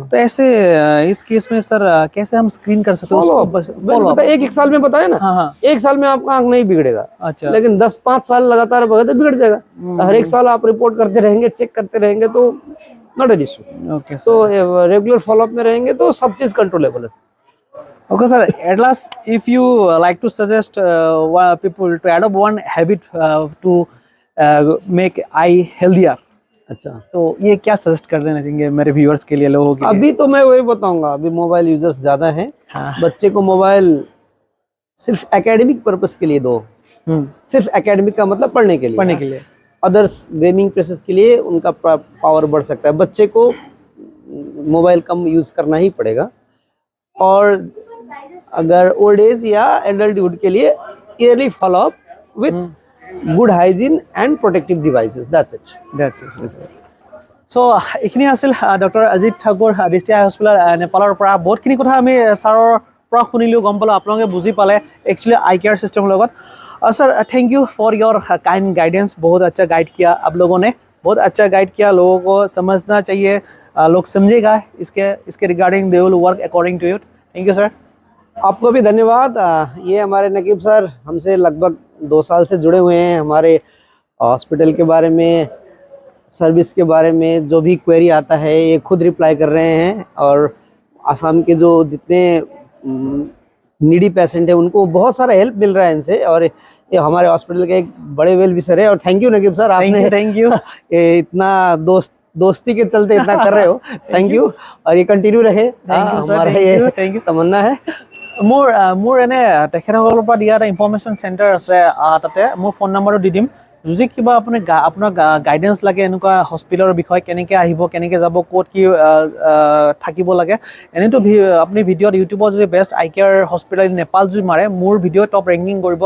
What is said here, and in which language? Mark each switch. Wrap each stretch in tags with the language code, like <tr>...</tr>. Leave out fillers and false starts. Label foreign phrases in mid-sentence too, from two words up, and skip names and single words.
<hi>तो ऐसे इस केस में सर कैसे हम स्क्रीन कर सकते हैं उसको? एक साल में बताया ना। हाँ। 1 साल में आपका आंख नहीं बिगड़ेगा। अच्छा। लेकिन 10-5 साल लगातार तो बिगड़ जाएगा। तो हर एक साल आप रिपोर्ट करते रहेंगे, चेक करते रहेंगे, तो</hi> <en>not an issue.</en> <hi>ओके, तो</hi> <en>regular followup</en> <hi>में रहेंगे तो सब चीज कंट्रोलेबल है।</hi> <en>Okay sir, at last if you like to suggest people to adopt one habit to make eye healthier,</en> <hi>अच्छा, तो ये क्या सजेस्ट कर देना चाहिए मेरे व्यूअर्स के लिए, लोगों के लिए? अभी तो मैं वही बताऊंगा, अभी मोबाइल यूजर्स ज्यादा हैं। हाँ। बच्चे को मोबाइल सिर्फ</hi> <en>academic purpose</en> <hi>के लिए दो। सिर्फ एकेडमिक का मतलब पढ़ने के लिए,</hi> <en>others gaming process</en> <hi>के लिए उनका पावर बढ़ सकता है। बच्चे को मोबाइल कम यूज करना ही पड़ेगा। और अगर</hi> <en>old age या एडल्टहुड</en> <hi>के लिए</hi> <en>early followup with good hygiene and protective devices, that's it.</en> <as>सो এইখিনি আছিল ডক্টৰ অজিত ঠাকুৰ, দৃষ্টি আই হস্পিটেল নেপালৰ পৰা। বহুতখিনি কথা আমি ছাৰৰ পৰা শুনিলোঁ, গম পালোঁ, আপোনালোকে বুজি পালে</as> <en>actually eye care system</en> <as>লগত।</as> <hi>सर</hi> <en>thank you for your kind guidance,</en> <hi>बहुत अच्छा गाइड किया आप लोगों ने, बहुत अच्छा गाइड किया। लोगों को समझना चाहिए, लोग समझेगा इसके रिगार्डिंग,</hi> <en>they will work according to it. thank you sir.</en> <hi>आपको भी धन्यवाद। ये हमारे नकीब सर हमसे लगभग 2 साल से जुड़े हुए हैं। हमारे हॉस्पिटल के बारे में, सर्विस के बारे में जो भी क्वेरी आता है ये खुद रिप्लाई कर रहे हैं। और आसाम के जो जितने</hi> <en>needy patient</en> <hi>है उनको बहुत सारा हेल्प मिल रहा है इनसे। और ये हमारे हॉस्पिटल के एक बड़े</hi> <en>well wisher</en> <hi>है। और</hi> <en>thank you</en> <hi>नकीब सर, आपने</hi> <en>thank you</en> <hi>ये इतना दोस्ती के चलते इतना कर रहे हो।</hi> <en>thank you,</en> <hi>और ये कंटिन्यू रहे। हमारा ये तमन्ना है।</hi> <as>মোৰ এনে তেখেতসকলৰ পৰা দিয়া এটা</as> <en>information center</en> <as>আছে, তাতে মোৰ ফোন নম্বৰটো দি দিম। যদি কিবা আপোনাক গাইডেঞ্চ লাগে এনেকুৱা হস্পিটেলৰ বিষয়ে, কেনেকৈ আহিব, কেনেকৈ যাব, ক'ত কি থাকিব লাগে, এনেতো আপুনি ভিডিঅ'ত ইউটিউবত যদি বেষ্ট আই কেয়াৰ হস্পিটেল নেপাল যদি মাৰে, মোৰ ভিডিঅ'</as> <en>top ranking</en> <as>কৰিব।</as>